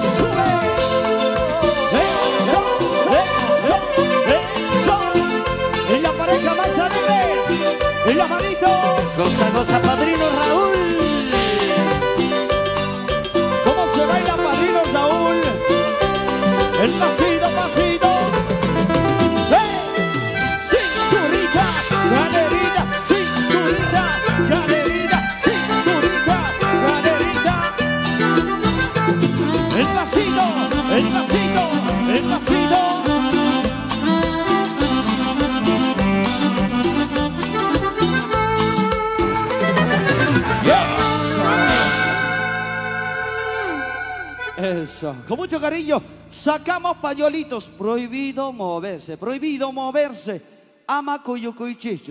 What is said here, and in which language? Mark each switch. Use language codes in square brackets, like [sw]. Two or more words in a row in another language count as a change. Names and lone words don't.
[es] Eso, eso, eso. Y la pareja más alegre. Y las manitos. Goza, goza, padrino Raúl. ¿Cómo se baila padrino Raúl? El pasito, pasito. Cinturita, galerita, cinturita, galerita, cinturita, galerita. El pasito, el pasito, el pasito. Eso, con mucho cariño, sacamos pañuelitos, prohibido moverse, [qu] ama cuyucuychicho.